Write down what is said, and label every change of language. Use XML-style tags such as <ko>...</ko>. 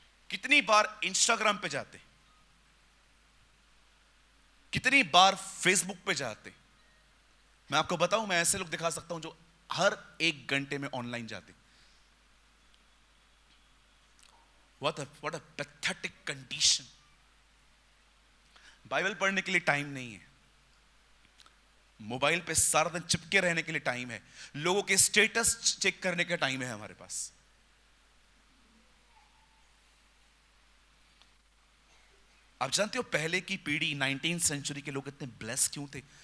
<hi>कितनी बार इंस्टाग्राम पे जाते? कितनी बार फेसबुक पे जाते? मैं आपको बताऊं, मैं ऐसे लोग दिखा सकता हूं जो हर 1 घंटे में ऑनलाइन जाते।</hi> <en>What a pathetic condition।</en> <hi>Bible पढ़ने के लिए टाइम नहीं है, मोबाइल पे सारा दिन चिपके रहने के लिए टाइम है, लोगों के स्टेटस चेक करने का टाइम है हमारे पास। आप जानते हो पहले की पीढ़ी, 19th सेंचुरी के लोग इतने ब्लेस क्यों थे?</hi>